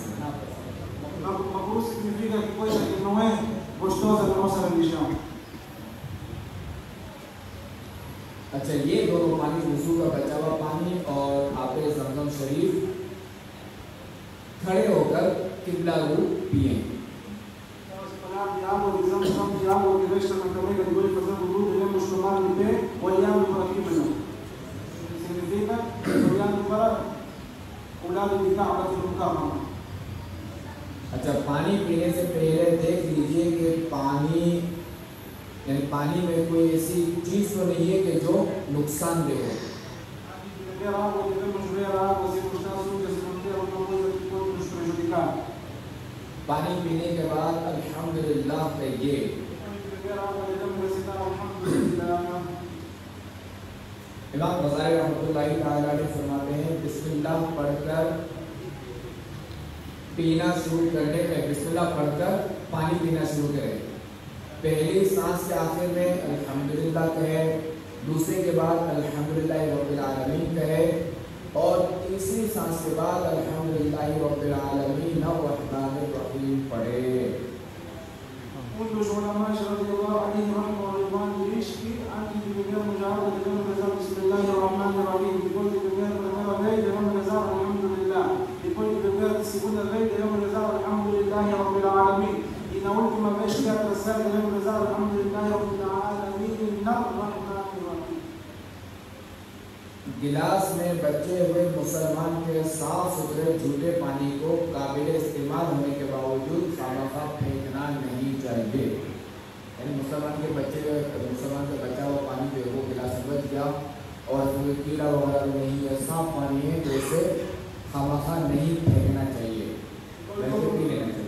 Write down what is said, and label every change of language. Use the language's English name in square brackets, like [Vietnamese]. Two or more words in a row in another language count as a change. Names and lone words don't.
[Portuguese] Makruh significa que coisa que não é gostosa da nossa religião. [Hindi] अच्छा ये दोनों पानी वुजू का बचा हुआ पानी और आपे ज़मज़म शरीफ खड़े होकर किबला रूप पिए। [Portuguese] Vamos falar de água de Zamzam e água que resta na caneca depois de fazer wudu, devemos tomar de pé olhando para a Qibla. Significa olhando para o lado de Kaaba, no Kaaba. [Hindi] अच्छा पानी पीने से पहले देख लीजिए कि पानी में कोई ऐसी चीज तो नहीं है कि जो नुकसानदेह हो। [Portuguese] Beber água, devemos ver a água se não está suja, se não tem alguma coisa que pode nos prejudicar. [Hindi] पानी पीने के बाद अल्हम्दुलिल्लाह कहिए। [Portuguese] Beber água, devemos recitar alhamdulillah. [Hindi] इमाम गज़ाली रहमतुल्लाहि तआला ने फरमाते हैं बिस्मिल्लाह पढ़कर पीना शुरू करने में बिस्मिल्लाह पढ़कर पानी पीना शुरू करें। पहली सांस के आखिर में अल्हम्दुलिल्लाह कहे, दूसरे के बाद [Arabic] الحمد لله رب العالمين [Hindi] कहे और तीसरी सांस के बाद [Arabic] الحمد لله رب العالمين الرحمن الرحيم [Hindi] पढ़े। [Portuguese] dos ulamás [Arabic] رضي الله عنهم رحمه الله [Portuguese] diz que antes de bebermos água devemos rezar [Arabic] بسم الله الرحمن الرحيم. [Portuguese] Depois de beber a primeira vez devemos rezar Alhamdulillah. Depois de beber a segunda vez devemos rezar [Arabic] الحمد لله رب العالمين. [Portuguese] E na última vez que é a terceira devemos rezar [Arabic] الحمد لله رب العالمين الرحمن الرحيم. [Hindi] गिलास में बचे हुए मुसलमान के साफ सुथरे झूठे पानी को काबिल इस्तेमाल होने के बावजूद खामखा फेंकना नहीं चाहिए। यानी मुसलमान के बचा हुआ पानी जो है वो गिलास में बच गया और उसमें कीड़ा वगैरह नहीं है, साफ पानी है तो उसे खामखा नहीं फेंकना चाहिए, बल्कि पी लेना चाहिए।